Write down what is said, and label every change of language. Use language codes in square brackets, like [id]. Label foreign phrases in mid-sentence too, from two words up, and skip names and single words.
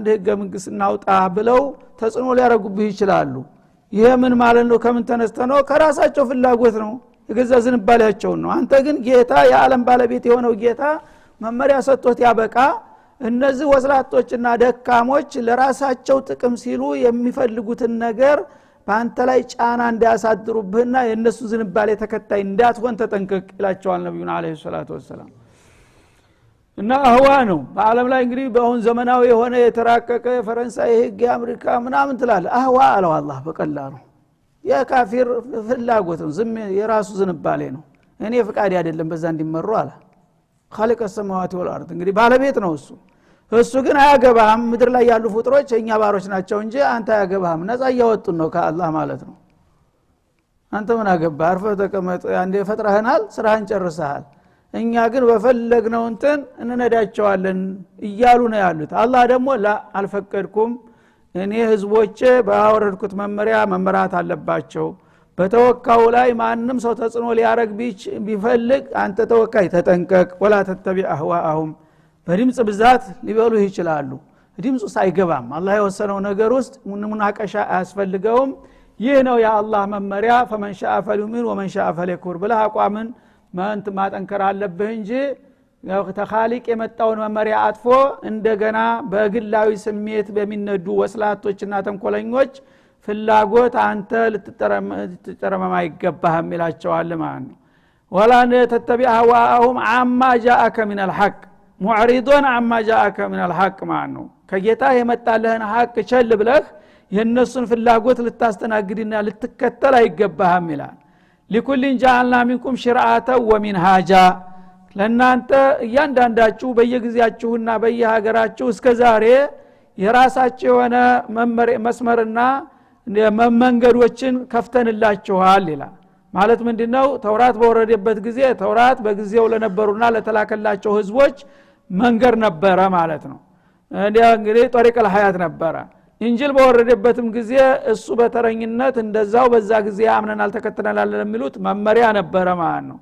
[am] ህገ መንግስት እናውጣ ብለው ተጽኖ ሊያረጉብህ ይችላሉ ይሄ ምን ማለት ነው ከምን ተነስተነው ከራሳቸው ፍላጎት ነው የገዛ ዝንባሌያቸው ነው አንተ ግን ጌታ የዓለም ባለቤት የሆነው ጌታ መመሪያ ሰጥቶት ያበቃ እነዚህ ወስላቶችና ደካሞች ለራሳቸው ጥቅም ሲሉ የሚፈልጉትን ነገር በአንተ ላይ ጫና እንዲያሳድሩብህና የነሱ ዝንባሌ ተከታይ እንዳትሆን ተጠንቀቅ ይላቸዋል ነብዩና [ar] عليه الصلاة والسلام [am] እና አህዋ ነው በአለም ላይ እንግዲህ በአሁን ዘመናዊ የሆነ የተራቀቀ ፈረንሳይ ህግ አሜሪካ ምናምን ትላል አህዋ አለው አላህ በቀላሉ የካፊር ፍላጎት ነው ዝም የራሱ ዝንባሌ ነው እኔ ፍቃድ አይደለም በዛ እንዲመሩ አለ [ar] خالق السماوات والارض [am] እንግዲህ ባለቤት ነው እሱ ግን አያገባም ምድር ላይ ያሉ ፍጥሮች እኛ ባሮች ናቸው እንጂ አንተ አያገባም ነፃ ያወጡን ነው ከአላህ ማለት ነው አንተ ምን አገባ አርፈ ተቀመጥ አንዴ ፈጥረህናል ስራህን ጨርሰሃል እኛ ግን በፈለግነው እንትን እንነዳቸዋለን እያሉ ነው ያሉት አላህ ደግሞ አልፈቀድኩም እኔ ህዝቦቼ ባወረድኩት መመሪያ መመራት አለባቸው በተወካው ላይ ማንንም ሰው ተጽኖ ሊያረግ ቢፈልግ አንተ ተወካይ ተጠንቀቅ [ar] ولا تتبع أهواءهم [am] በድምጽ ብዛት ሊበሉ ይችላሉ ድምጹ ሳይገባም አላህ የወሰነው ነገር ውስጥ ሙናቀሻ አያስፈልገውም ይህ ነው የአላህ መመሪያ [ar] فمن شاء فليؤمن ومن شاء فليكفر [am] ብላ አቋምን ማንት ማጠንከር አለብህ እንጂ ያው ተኻሊቅ የመጣውን መመሪያ አጥፎ እንደገና በግላዊ ስሜት በሚነዱ ወስላቶችና ተንኮለኞች ፍላጎት አንተ ልትጠረመማ ይገባህም ይላቸዋል ማለት ነው [ar] ولا تتبع هواهم عما جاءك من الحق [am] معرضون عما جاءك من الحق ማለት ነው ከጌታ የመጣልህን ሐቅ ቸል ብለህ የነሱን ፍላጎት ልታስተናግድና ልትከተል አይገባህም ይላል [ar] لكل جعلنا منكم شرعة ومنهاجا [am] ለናንተ እያንዳንዳችሁ በየጊዜያችሁና በየሀገራችሁ እስከዛሬ የራሳችሁ የሆነ መስመርና መንገዶችን ከፍተንላችኋል ይላል ማለት ምንድነው ተውራት በወረደበት ጊዜ ተውራት በጊዜው ለነበሩና ለተላከላቸው ህዝቦች መንገር ነበረ ማለት ነው እንግዲህ [ar] طريق الحياة [am] ነበረ እንጂል በወረደበትም ጊዜ እሱ በተረኝነት እንደዛው በዛ ጊዜ አምነናል ተከተናል ለሚሉት መመሪያ ነበረ ማለት ነው